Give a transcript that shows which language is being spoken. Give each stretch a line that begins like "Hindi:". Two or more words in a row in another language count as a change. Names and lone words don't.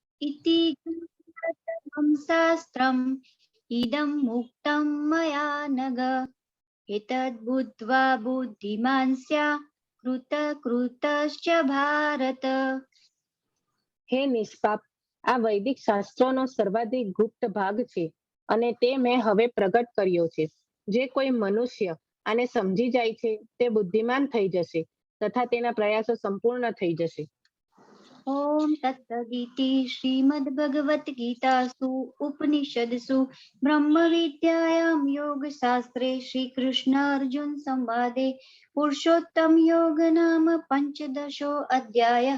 Sanskrit: इति ज्ञातम् शास्त्रम् इदं मुक्तं मया नघ एतद् बुद्ध्वा बुद्धिमान् स्यात् कृतकृतश्च भारत।
Gujarati: હે નિષ્પાપ, આ વૈદિક શાસ્ત્રોનો સર્વાધિક ગુપ્ત ભાગ છે અને તે મેં હવે પ્રગટ કર્યો છે. જે કોઈ મનુષ્ય આને સમજી જાય છે તે બુદ્ધિમાન થઈ જશે તથા તેના પ્રયાસો સંપૂર્ણ થઈ જશે.
Sanskrit: ઓમ તત્સદિતિ શ્રીમદ્ભગવદ્ગીતાસુ ઉપનિષદસુ બ્રહ્મવિદ્યાયાં યોગશાસ્ત્રે શ્રીકૃષ્ણ અર્જુન સંવાદે પુરુષોત્તમ યોગ નામ પંચદશો અધ્યાયઃ.